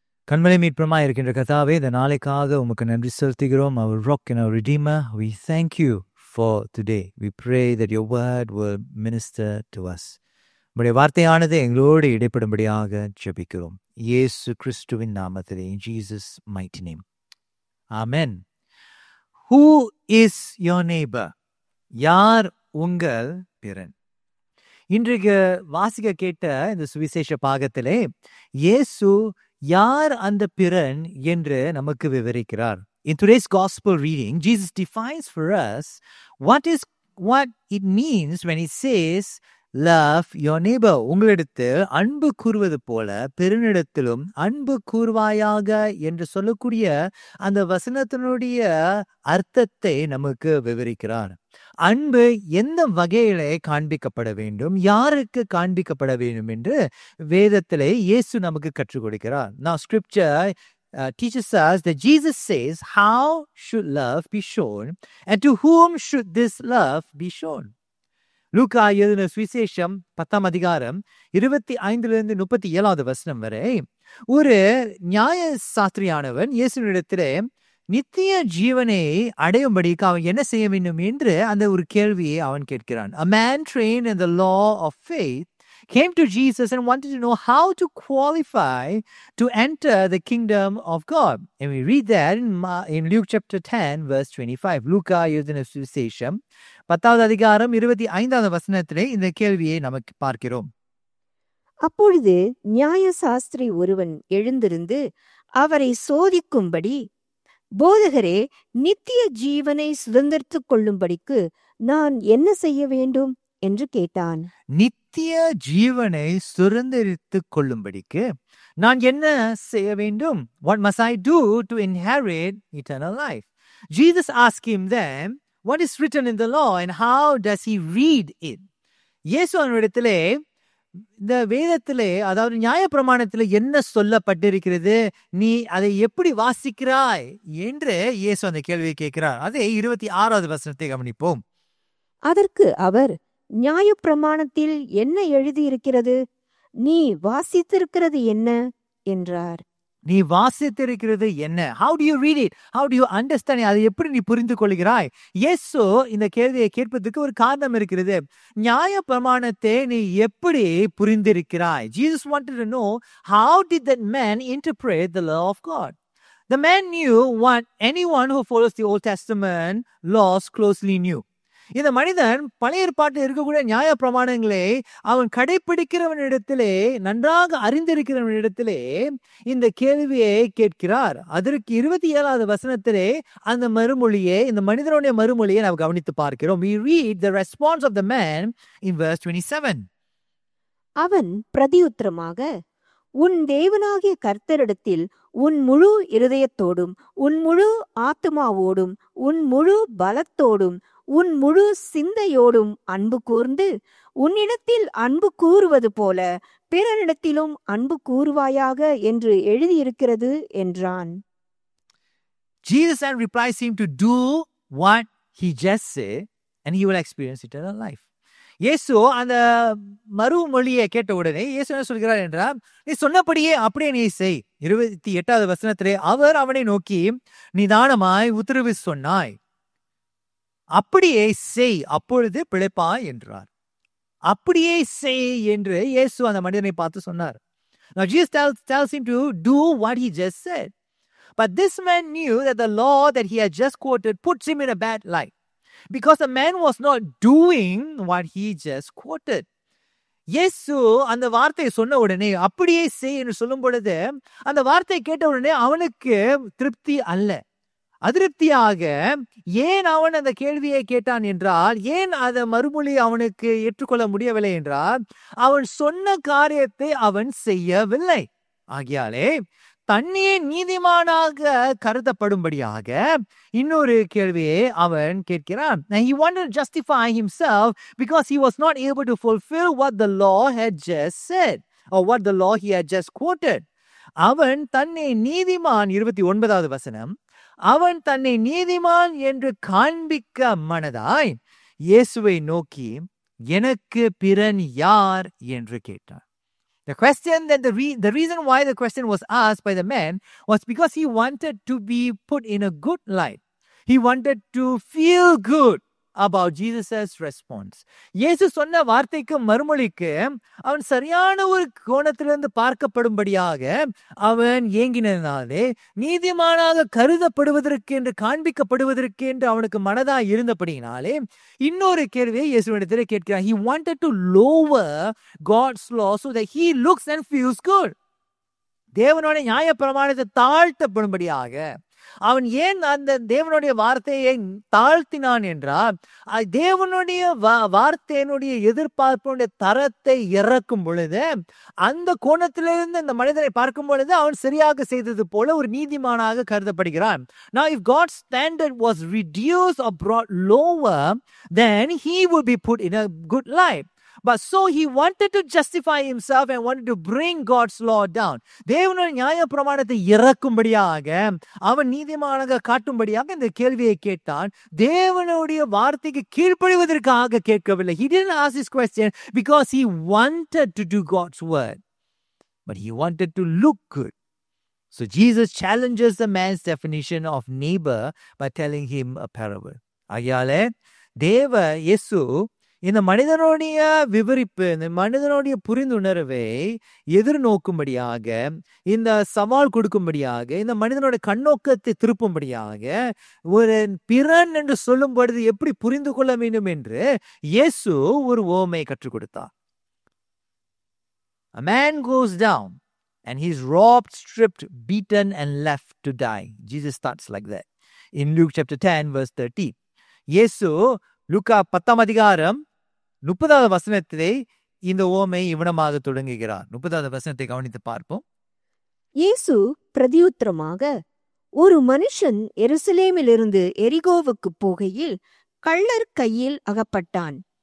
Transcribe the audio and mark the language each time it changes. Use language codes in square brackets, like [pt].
[ta] கண்மலை மீட்புமாய் இருக்கின்ற கர்த்தாவே, இந்த நாளைக்காக உமக்கு நன்றி செலுத்துகிறோம். [en] Our rock and our redeemer, we thank you for today. We pray that your word will minister to us. [ta] உம்முடைய வார்த்தையானது எங்களோடு இடைப்படும்படியாக ஜெபிக்கிறோம். இயேசு கிறிஸ்துவின் நாமத்திலே, [en] in Jesus mighty name. Amen. Who is your neighbor? [ta] யார் உங்கள் பிறன்? இன்றைக்கு வாசிக்க கேட்ட இந்த சுவிசேஷ பாகத்திலே இயேசு யார் அந்த பிறன் என்று நமக்கு விவரிக்கிறார். [en] In today's gospel reading, Jesus defines for us what it means when he says, love your neighbor. [ta] உங்களிடத்தில் அன்பு கூறுவது போல பிறனிடத்திலும் அன்பு கூறுவாயாக என்று சொல்லக்கூடிய அந்த வசனத்தினுடைய அர்த்தத்தை நமக்கு விவரிக்கிறார். அன்பு எந்த வகையிலே காண்பிக்கப்பட வேண்டும், யாருக்கு காண்பிக்கப்பட வேண்டும் என்று வேதத்திலே இயேசு நமக்கு கற்றுக் கொடுக்கிறார். [en] Now scripture teaches us that Jesus says how should love be shown and to whom should this love be shown. [ta] லூக்கா எழுதின சுவிசேஷம் 10ஆம் அதிகாரம் 25 37 வசனம் வரை ஒரு நியாய சாஸ்திரியானவன் இயேசுவினிடத்திலே நித்திய ஜீவனை அடையும்படிக்கு அவன் என்ன செய்ய வேண்டும் என்று அந்த ஒரு கேள்வியை அவன் கேட்கிறான். [en] A man trained in the law of faith came to Jesus and wanted to know how to qualify to enter the kingdom of God. And we read that in Luke chapter 10 verse 25. [ta] லூக்கா எழுதின சுவிசேஷம் 10ஆவது அதிகாரம் 25ஆவது வசனத்திலே இந்த கேள்வியை நமக்கு பார்க்கிறோம். அப்பொழுது நியாய சாஸ்திரி ஒருவன் எழுந்திருந்து அவரை சோதிக்கும்படி, போதகரே, நித்திய ஜீவனை சுதந்திரித்துக் கொள்ளும்படிக்கு நான் என்ன செய்ய வேண்டும் என்று கேட்டான். நித்திய ஜீவனை சுதந்திரித்துக் கொள்ளும்படிக்கு நான் என்ன செய்ய வேண்டும்? [en] What must I do to inherit eternal life? Jesus asked him then, what is written in the law and how does he read it? [ta] இயேசு அவனிடத்திலே இந்த வேதத்திலே, அதாவது நியாயப்பிரமாணத்திலே என்ன சொல்லப்பட்டிருக்கிறது, நீ அதை எப்படி வாசிக்கிறாய் என்று இயேசு அந்த கேள்வியை கேட்கிறார். அதே 26வது வசனத்தை கவனிப்போம். அதற்கு அவர், நியாயப்பிரமாணத்தில் என்ன எழுதியிருக்கிறது? நீ வாசித்திருக்கிறது என்ன என்றார். நீ வாசித்திருக்கிறது என்ன? [en] How do you read it? How do you understand it? [ta] அதை எப்படி நீ புரிந்து கொள்கிறாய்? இயேசு இந்த கேள்வியை கேட்பதற்கு ஒரு காரணம் இருக்கிறது. நியாய பிரமாணத்தை நீ எப்படி புரிந்திருக்கிறாய்? [en] Jesus wanted to know, how did that man interpret the law of God? The man knew what anyone who follows the Old Testament laws closely knew. [ta] இந்த மனிதன் பழைய ஏற்பாட்டில் இருக்கக்கூடிய நியாய பிரமாணங்களை அவன் கடைபிடிக்கிறவனிடத்திலே, நன்றாக அறிந்திருக்கிறவனிடத்திலே இந்த கேள்வியை கேட்கிறார். அதற்கு 27வது வசனத்திலே அந்த மறுமொழியை, இந்த மனிதனுடைய மறுமொழியை நாம் கவனித்து பார்க்கிறோம். [en] We read the response of the man in verse 27. [ta] அவன் பிரதியுத்தரமாக, உன் தேவனாகிய கர்த்தரிடத்தில் உன் முழு இருதயத்தோடும் உன் முழு ஆத்துமாவோடும் உன் முழு பலத்தோடும் உன் முழு சிந்தையோடும் அன்பு கூர்ந்து உன்னிடத்தில் அன்பு கூறுவது போல பிறனிடத்திலும் அன்பு கூறுவாயாக என்று எழுதியிருக்கிறது என்றான். [en] Jesus then replies him to do what he just said and he will experience eternal life. [ta] இயேசு அந்த மறுமொழியை கேட்ட உடனே இயேசு என்ன சொல்கிறார் என்றால், நீ சொன்னபடியே அப்படியே நீ செய். 28வது வசனத்திலே அவர் அவனை நோக்கி, நிதானமாய் உத்தரவு சொன்னாய், அப்படியே செய், அப்பொழுது பிழைப்பாய் என்றார். அப்படியே செய் என்று இயேசு அந்த மனிதனை பார்த்து சொன்னார். [en] Now Jesus tells him to do what he just said. But this man knew that the law that he had just quoted puts him in a bad light, because the man was not doing what he just quoted. [ta] இயேசு அந்த வார்த்தையை சொன்ன உடனே, அப்படியே செய் என்று சொல்லும் பொழுது, அந்த வார்த்தையை கேட்ட உடனே அவனுக்கு திருப்தி அல்ல, அதிருப்தியாக. ஏன் அவன் அந்த கேள்வியை கேட்டான் என்றால், ஏன் அந்த மறுமொழி அவனுக்கு ஏற்றுக்கொள்ள முடியவில்லை என்றால், அவன் சொன்ன காரியத்தை அவன் செய்யவில்லை. ஆகியாலே தன்னையே நீதிமானாக கருதப்படும்படியாக இன்னொரு கேள்வியை அவன் கேட்கிறான். [en] He wanted to justify himself because he was not able to fulfill what the law had just said or what the law he had just quoted. [ta] அவன் தன்னை நீதிமான், 29வது வசனம், அவன் தன்னை நீதிமான் என்று காண்பிக்க மனதாய் இயேசுவை நோக்கி, எனக்கு பிறன் யார் என்று கேட்டான். [en] The question that the reason why the question was asked by the man was because he wanted to be put in a good light. He wanted to feel good about Jesus' response. [ta] இயேசு சொன்ன வார்த்தைக்கு மறுமொழிக்கு அவன் சரியான ஒரு கோணத்திலிருந்து பார்க்கப்படும்படியாக அவன் ஏங்கினாலே, நீதிமானாக கருதப்படுவதற்கு என்று காண்பிக்கப்படுவதற்கு என்று அவனுக்கு மனதாய் இருந்தபடியினாலே இன்னொரு கேள்வியை இயேசுவிடத்திலே கேட்கிறான். [en] He wanted to lower God's law so that he looks and feels good. [ta] தேவனுடைய நியாய பிரமாணத்தை தாழ்த்தப்படும்படியாக அவன் ஏன் அந்த தேவனுடைய வார்த்தையை தாழ்த்தினான் என்றால், தேவனுடைய வார்த்தையினுடைய எதிர்பார்ப்புடைய தரத்தை இறக்கும் பொழுது, அந்த கோணத்திலிருந்து இந்த மனிதனை பார்க்கும் பொழுது அவன் சரியாக செய்தது போல ஒரு நீதிமானாக கருதப்படுகிறான். [en] Now if God's standard was reduced or brought lower, then he would be put in a good light. But so he wanted to justify himself and wanted to bring God's law down. [ta] தேவனுடைய நியாய பிரமாணத்தை இறக்கும்படியாக, அவன் நீதிமானாக காட்டும்படியாக இந்த கேள்வியை கேட்டான். தேவனுடைய வார்த்தைக்கு கீழ்ப்படிவதற்காக கேட்கவில்லை. [en] He didn't ask this question because he wanted to do God's word, but he wanted to look good. So Jesus challenges the man's definition of neighbor by telling him a parable. [ta] ஆகையாலே இயேசு இந்த மனிதனுடைய விவரிப்பு, இந்த மனிதனுடைய புரிந்துணர்வை எதிர்நோக்கும்படியாக, இந்த சவால் கொடுக்கும்படியாக, இந்த மனிதனுடைய கண்ணோக்கத்தை திருப்பும்படியாக, ஒரு பிறன் என்று சொல்லும் பொழுது எப்படி புரிந்து கொள்ள வேண்டும் என்று இயேசு ஒரு உவமையை கற்றுக் கொடுத்தார். [en] A man goes down and he's robbed, stripped, beaten and left to die. Jesus starts like that. in Luke chapter 10 verse 30. [ta] இயேசு லூக்கா 10ஆம் அதிகாரம் 30வது வசனத்திலே இந்த ஓமை இவனமாக தொடங்குகிறார். 30வது வசனத்தை கவனித்து பார்ப்போம். இயேசு பிரதியுத்தரமாக, ஒரு மனுஷன் எருசலேமிலிருந்து எரிகோவுக்கு போகையில் கள்ளர் கையில் அகப்பட்டான்.